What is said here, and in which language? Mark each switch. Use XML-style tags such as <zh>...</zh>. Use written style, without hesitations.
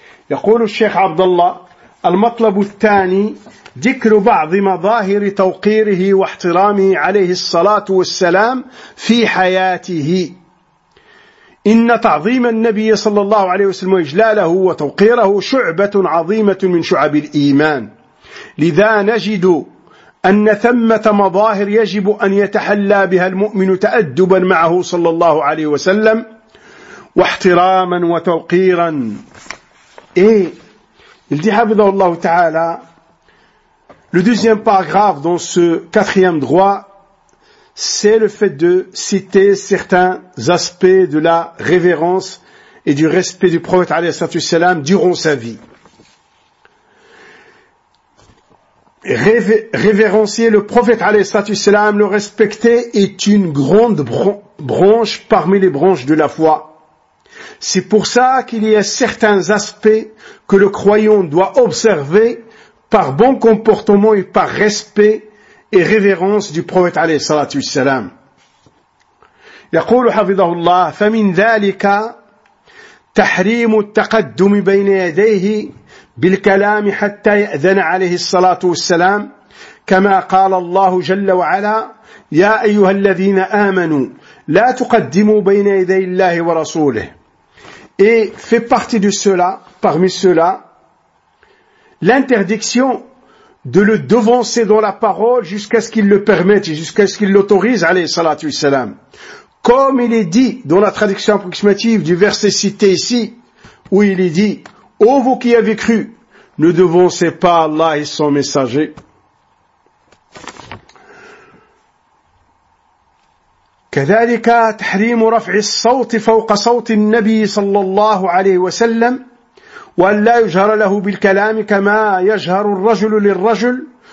<ar>يقول الشيخ عبد الله: المطلب الثاني ذكر بعض مظاهر توقيره واحترامه عليه الصلاة والسلام في حياته. إن تعظيم النبي صلى الله عليه وسلم وإجلاله وتوقيره شعبة عظيمة من شعب الإيمان، لذا نجد أن ثمة مظاهر يجب أن يتحلى بها المؤمن تأدبا معه صلى الله عليه وسلم واحتراما وتوقيرا. إيه حفظه الله تعالى.</ar> <fr>Le deuxième paragraphe dans ce quatrième droit, c'est le fait de citer certains aspects de la révérence et du respect du prophète alayhi salatu wassalam durant sa vie. Révérencier le prophète alayhi salatu wassalam, le respecter, est une grande branche parmi les branches de la foi. C'est pour ça qu'il y a certains aspects que le croyant doit observer par bon comportement et par respect et révérence du prophète alayhi salatu wassalam.</fr> <ar>يقول حفظه الله: فمن ذلك تحريم التقدم بين يديه بالكلام حتى يأذن عليه الصلاة والسلام، كما قال الله جل وعلا: يا أيها الذين آمنوا لا تقدموا بين يدي الله ورسوله.</ar> <fr>Et fait partie de cela, parmi cela, l'interdiction de le devancer dans la parole jusqu'à ce qu'il le permette et jusqu'à ce qu'il l'autorise, alayhi salatu wassalam. Comme il est dit dans la traduction approximative du verset cité ici, où il est dit, ô vous qui avez cru, ne devancez pas Allah et son messager.</fr> <ar>كذلك تحريم رفع الصوت فوق صوت النبي صلى الله عليه وسلم وأن لا يجهر له بالكلام كما يجهر الرجل للرجل</ar>